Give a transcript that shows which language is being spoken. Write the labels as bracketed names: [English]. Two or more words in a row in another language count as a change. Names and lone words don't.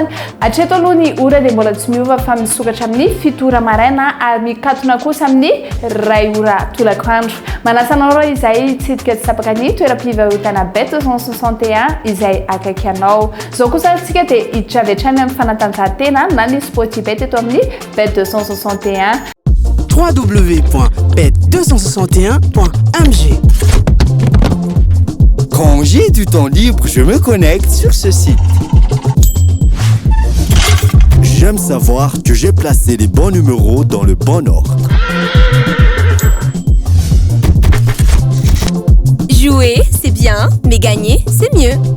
[Malagasy] Hatreto aloha ny ora dia mbola tsy miova fa misokatra amin'ny 7 ora maraina ary mikatona kosa amin'ny 2 ora tolakandro. Manasa anao rô izay hitsidika tsapaka ny toeram-pivarotana bet 261 izay akaiky anao. Zao kosa antsika dia hiditra avy hatrany amin'ny fanatanjahantena na ny Sportbet eto amin'ny bet 261. www.bet261.mg. [French] Quand j'ai du temps libre, je me connecte sur ce site. J'aime savoir que j'ai placé les bons numéros dans le bon ordre. Jouer, c'est bien, mais gagner, c'est mieux.